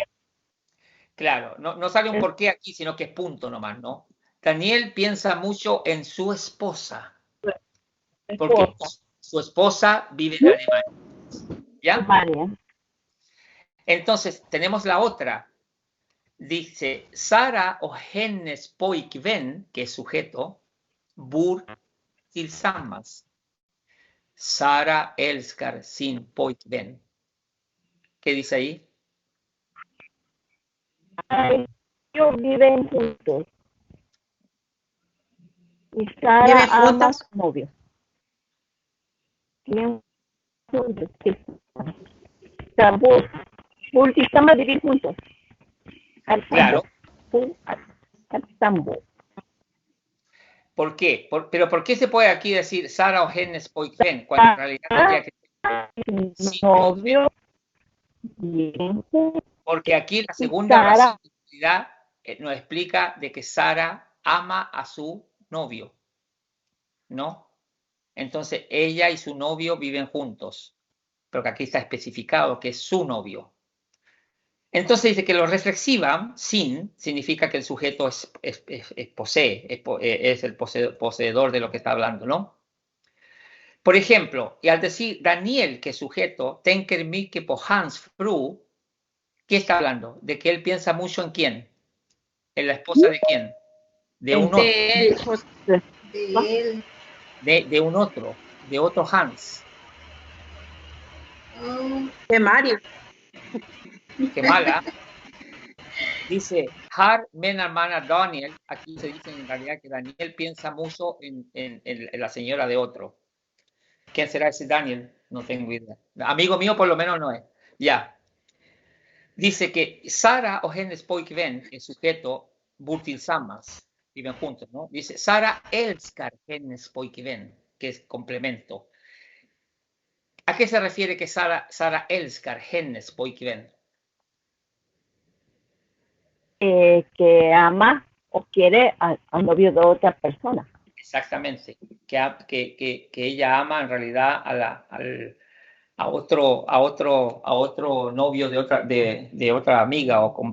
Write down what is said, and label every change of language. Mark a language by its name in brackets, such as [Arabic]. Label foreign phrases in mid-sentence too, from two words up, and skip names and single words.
[Spanish] Claro, no sale un porqué aquí, sino que es punto nomás, ¿no? Daniel piensa mucho en su esposa, porque su esposa vive en Alemania. ¿Ya? Alemania. Entonces, tenemos la otra. Dice, [Swedish] Sara och hennes pojkvän, [Spanish] que es sujeto, [Swedish] bor tillsammans. Sara älskar sin pojkvän. [Spanish] ¿Qué dice ahí? Ellos viven juntos. Y Sara ¿Viven ama a juntos? su novio. Viven juntos, sí. O sea, tillsammans vivir juntos. Claro. Tillsammans. ¿Por qué? Pero ¿por qué se puede aquí decir Sara o [Swedish] hennes pojkvän [Spanish] cuando en realidad tendría que ser Novio. Bien. Porque aquí la segunda razón de utilidad nos explica de que Sara ama a su novio, ¿no? Entonces ella y su novio viven juntos, pero que aquí está especificado que es su novio. Entonces dice que lo reflexiva, sin, significa que el sujeto posee, es el poseedor de lo que está hablando, ¿no? Por ejemplo, y al decir Daniel, que es sujeto, [Swedish] tänker mycket på hans fru, [Spanish] ¿qué está hablando? De que él piensa mucho en quién. ¿En la esposa de quién? De un otro. De un otro. De otro Hans. De Mario. Qué mala. Dice, [Swedish] Har menar Daniel. [Spanish] Aquí se dice en realidad que Daniel piensa mucho en la señora de otro. ¿Quién será ese Daniel? No tengo idea. Amigo mío por lo menos no es. Ya. Dice que [Swedish] Sara och hennes pojkvän, [Spanish] el sujeto, [Swedish] bor tillsammans, [Spanish] viven juntos, ¿no? Dice, [Swedish] Sara älskar hennes pojkvän, [Spanish] que es complemento. ¿A qué se refiere que [Swedish] Sara älskar hennes pojkvän? [Spanish] Que ama o quiere al novio de otra persona. Exactamente. Que ella ama en realidad a otro novio de otra amiga o